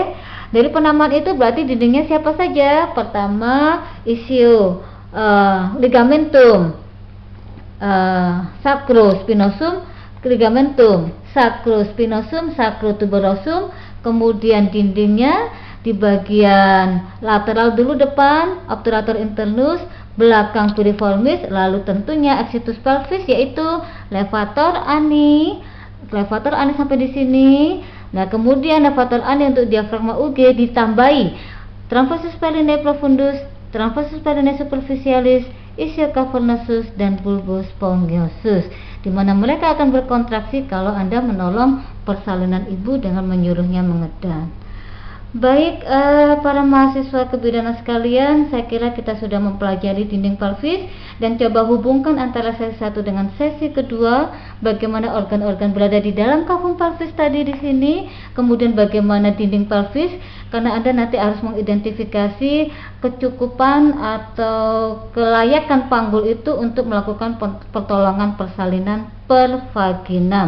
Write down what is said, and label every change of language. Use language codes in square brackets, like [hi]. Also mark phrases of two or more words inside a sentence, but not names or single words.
[id] Dari penamaan itu berarti dindingnya siapa saja? Pertama, isio, ligamentum, sacrospinosum, ligamentum, sacrospinosum, sacrotuberosum, kemudian dindingnya di bagian lateral dulu depan, obturator internus, belakang piriformis, lalu tentunya exitus pelvis yaitu levator ani sampai di sini. Nah, kemudian levator ani untuk diafragma UG ditambahi transversus pelenae profundus, transversus pelenae superficialis, ischiocavernosus dan bulbus spongiosus, di mana mereka akan berkontraksi kalau Anda menolong persalinan ibu dengan menyuruhnya mengedang. Baik, para mahasiswa kebidanan sekalian, saya kira kita sudah mempelajari dinding pelvis dan coba hubungkan antara sesi 1 dengan sesi kedua, bagaimana organ-organ berada di dalam cavum pelvis tadi di sini, kemudian bagaimana dinding pelvis, karena Anda nanti harus mengidentifikasi kecukupan atau kelayakan panggul itu untuk melakukan pertolongan persalinan per vaginam.